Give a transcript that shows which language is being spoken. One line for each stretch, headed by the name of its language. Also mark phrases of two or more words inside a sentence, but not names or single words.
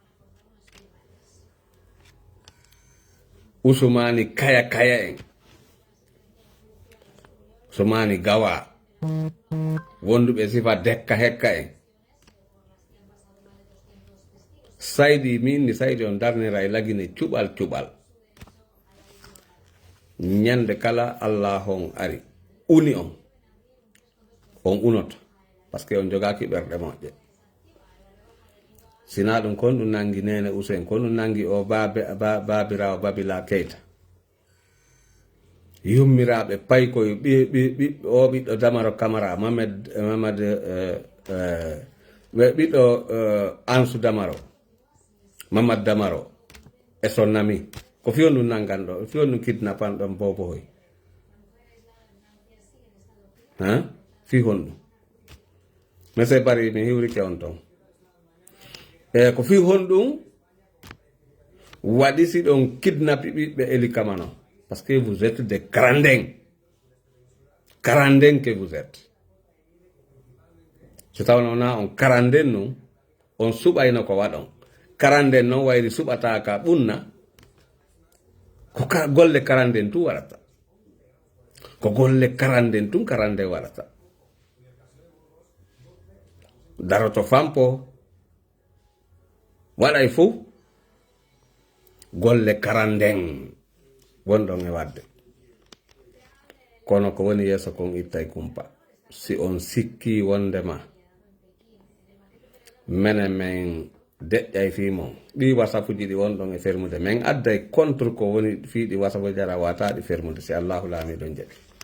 Fula: Usumani kaya en, Usumani Gawa, wonduɓe sifa dekka hekka en. Saydi min ni saydi on darnira e lagine cuɓal ñande kala Allah on ari uni on unoto
French: parce que
Fula: on jogaki ɓerɗe moƴƴe sina ɗum kon ɗum nangi nene Usen kon ɗum nangi o babirawo Babila Keita yummiraɓe pay koye o ɓiɗɗo Damaro Camara Mamad ɓiɗɗo Ansou Damaro Mamad Damaro e son ami ko fiyon ɗum nanganɗo fiyon ɗum kidnapan ɗon bobohoy fi honɗum
French: mais c'est
Fula: bari mi hiwrike on ton ko fi honɗum waɗi si ɗon kidnapi ɓiɓɓe Eli Kamano
French: parce que vous êtes des karandeng que vous êtes
Fula: so tawno na on karanden num on suɓayno ko waɗon karanden noon wayri suɓata ka ɓunna ko golle karanden tu warata ko golle karanden tun karande warata daroto fampo waɗay fof golle karanden wonɗon e wadde kono ko woni yeeso kon ittay kumpa si on sikki wondema menen men deƴƴay fimon ɗi wasapuji ɗi wonɗon e fermude min adday contre ko woni fiiɗi wasapu jara wataɗi fermude si Allahu laamiɗon jaɓi